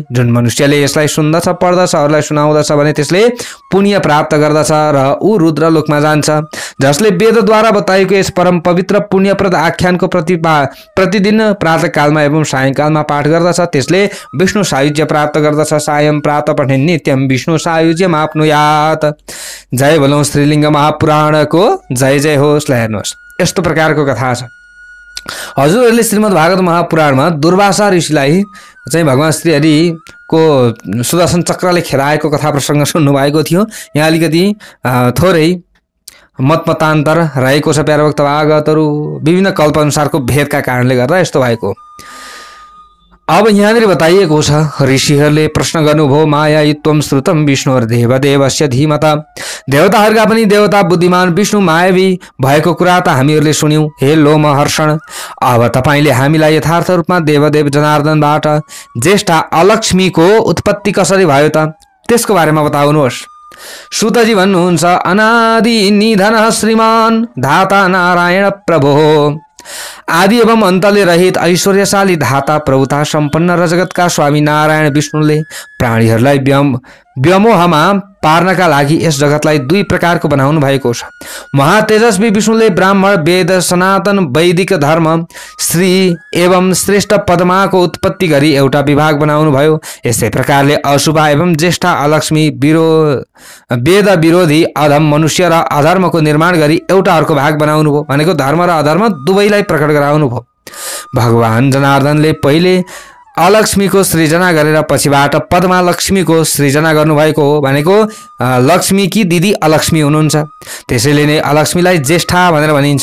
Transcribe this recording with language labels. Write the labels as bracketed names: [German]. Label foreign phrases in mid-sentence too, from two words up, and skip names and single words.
[Nepali] जुन मनुष्यले यसलाई सुन्दछ, पढ्दछ, अरूलाई सुनाउँदछ भने त्यसले पुण्य प्राप्त गर्दछ र ऊ रुद्र लोकमा जान्छ। जसले वेदद्वारा बताएको यस परम पवित्र पुण्यप्रद आख्यानको प्रतिदिन प्रातःकालमा एवं सायङ्कालमा पाठ गर्दछ त्यसले विष्णु सायुज्य प्राप्त गर्दछ। [Sanskrit] सायं प्रात पठे नित्यम विष्णु सायुज्यम आफ्नुयात। [Nepali] जय बोलौँ श्रीलिङ्ग महापुराणको जय जय होस्। हेर्नुहोस्, यस्तो प्रकारको कथा छ। हजुरहरूले श्रीमद् भागवत महापुराणमा दुर्वासा ऋषिलाई चाहिँ भगवान श्रीहरिको सुदर्शन चक्रले खेलाएको कथा प्रसङ्ग सुन्नुभएको थियो। यहाँ अलिकति थोरै मतमतान्तर रहेको छ। प्यारभक्त भागवतहरू विभिन्न कल्पअनुसारको भेदका कारणले गर्दा यस्तो भएको। अब यहाँनिर बताइएको छ, ऋषिहरूले प्रश्न गर्नुभयो, [Sanskrit] मायायुत्वम श्रुतम विष्णुर्देवदेवस्य धीमता। [Nepali] देवताहरूका पनि देवता बुद्धिमान विष्णु मायावी भएको कुरा त हामीहरूले सुन्यौँ। हे लोमहर्षण, अब तपाईँले हामीलाई यथार्थ रूपमा देवदेव जनार्दनबाट ज्येष्ठा अलक्ष्मीको उत्पत्ति कसरी भयो त त्यसको बारेमा बताउनुहोस्। सुतजी भन्नुहुन्छ, [Sanskrit] अनादि निधन श्रीमान धाता नारायण प्रभो। [Nepali] आदि एवं अन्तले रहित ऐश्वर्यशाली धाता प्रभुता सम्पन्न र जगतका स्वामी नारायण विष्णुले प्राणीहरूलाई व्यामोहमा पार्नका लागि यस जगतलाई दुई प्रकारको बनाउनु भएको छ। महातेजस्वी विष्णुले ब्राह्मण वेद सनातन वैदिक धर्म श्री एवं श्रेष्ठ पद्माको उत्पत्ति गरी एउटा विभाग बनाउनु भयो। यसै प्रकारले अशुभ एवं ज्येष्ठा अलक्ष्मी वेद विरोधी अधम मनुष्य र अधर्मको निर्माण गरी एउटा अर्को भाग बनाउनु भयो। भनेको धर्म र अधर्म दुवैलाई प्रकट गराउनु भयो। भगवान जनार्दनले पहिले अलक्ष्मीको सृजना गरेर पछिबाट पद्मा लक्ष्मीको सृजना गर्नुभएको हो। भनेको लक्ष्मीकी दिदी अलक्ष्मी हुनुहुन्छ, त्यसैले नै अलक्ष्मीलाई ज्येष्ठा भनेर भनिन्छ।